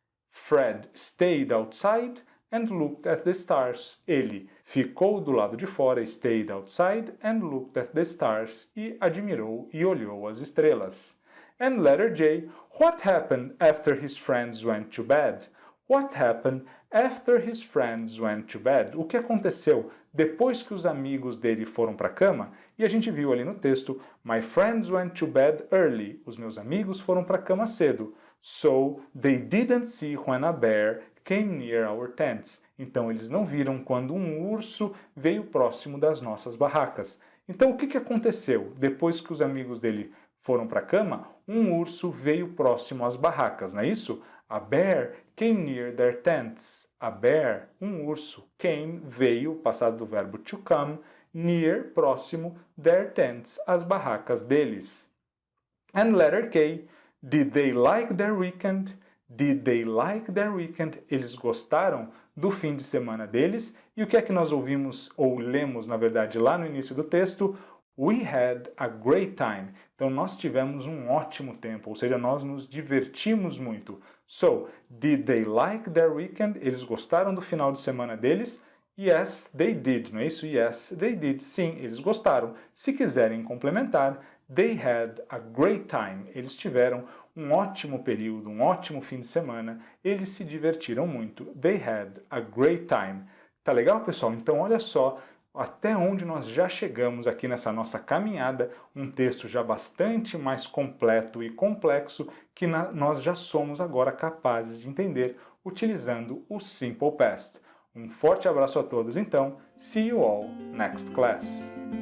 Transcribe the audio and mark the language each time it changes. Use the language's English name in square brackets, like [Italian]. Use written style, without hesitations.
[English] Fred stayed outside and looked at the stars. [Portuguese] Ele ficou do lado de fora, [English] stayed outside and looked at the stars. [Portuguese] E admirou e olhou as estrelas. [English] And letter J. What happened after his friends went to bed? What happened after his friends went to bed? [Portuguese] O que aconteceu depois que os amigos dele foram para a cama? E a gente viu ali no texto, [English] my friends went to bed early. [Portuguese] Os meus amigos foram para a cama cedo. [English] So, they didn't see when a bear came near our tents. [Portuguese] Então, eles não viram quando um urso veio próximo das nossas barracas. Então, o que aconteceu depois que os amigos dele foram para a cama? Um urso veio próximo às barracas, não é isso? [English] A bear came near their tents. A bear, [Portuguese] um urso, [English] came, [Portuguese] veio, passado do verbo to come, [English] near, [Portuguese] próximo, [English] their tents, [Portuguese] as barracas deles. [English] And letter K, did they like their weekend? Did they like their weekend? [Portuguese] Eles gostaram do fim de semana deles? E o que é que nós ouvimos, ou lemos, na verdade, lá no início do texto? [English] We had a great time. [Portuguese] Então, nós tivemos um ótimo tempo, ou seja, nós nos divertimos muito. [English] So, did they like their weekend? [Portuguese] Eles gostaram do final de semana deles? [English] Yes, they did, [Portuguese] não é isso? [English] Yes, they did. [Portuguese] Sim, eles gostaram. Se quiserem complementar, [English] they had a great time. [Portuguese] Eles tiveram um ótimo período, um ótimo fim de semana. Eles se divertiram muito. [English] They had a great time. [Portuguese] Tá legal, pessoal? Então, olha só até onde nós já chegamos aqui nessa nossa caminhada, um texto já bastante mais completo e complexo que nós já somos agora capazes de entender utilizando o Simple Past. Um forte abraço a todos então, [English] see you all next class!